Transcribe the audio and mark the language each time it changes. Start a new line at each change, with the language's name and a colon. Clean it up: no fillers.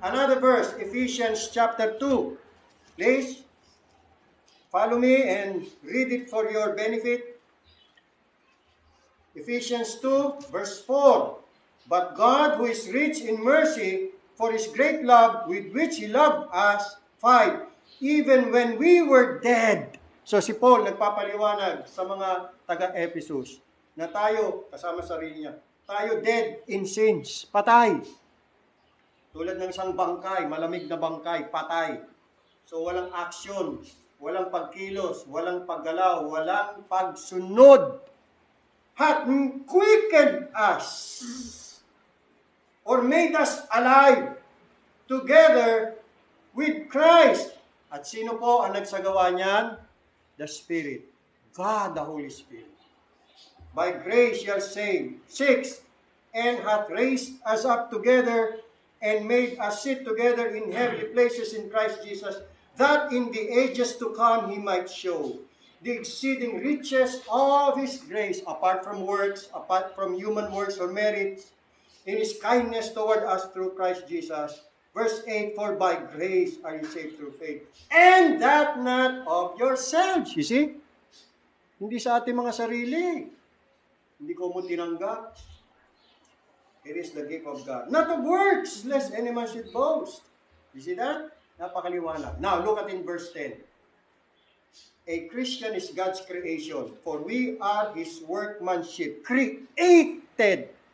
English: Another verse, Ephesians chapter 2. Please, follow me and read it for your benefit. Ephesians 2, verse 4. But God, who is rich in mercy, for His great love with which He loved us, 5. Even when we were dead.
Filipino: So si Paul nagpapaliwanag sa mga taga-Ephesus na tayo, kasama sarili niya, tayo
English: dead in sins,
Filipino: patay. Tulad ng isang bangkay, malamig na bangkay, patay. So walang action, walang pagkilos, walang paggalaw, walang pagsunod.
English: Hath quickened us or made us alive together with Christ.
Filipino: At sino po ang nagsagawa niyan?
English: The Spirit. God, the Holy Spirit. By grace you are saved. 6. And hath raised us up together and made us sit together in heavenly places in Christ Jesus, that in the ages to come He might show the exceeding riches of His grace, apart from works, apart from human works or merits, in His kindness toward us through Christ Jesus. Verse 8, for by grace are you saved through faith, and that not of yourselves. You see?
Filipino: Hindi sa ating mga sarili. Hindi ko mo tinanggap.
English: It is the gift of God. Not of works, lest any man should boast. You see that?
Filipino: Napakaliwanag.
English: Now, look at in verse 10. A Christian is God's creation, for we are His workmanship, created.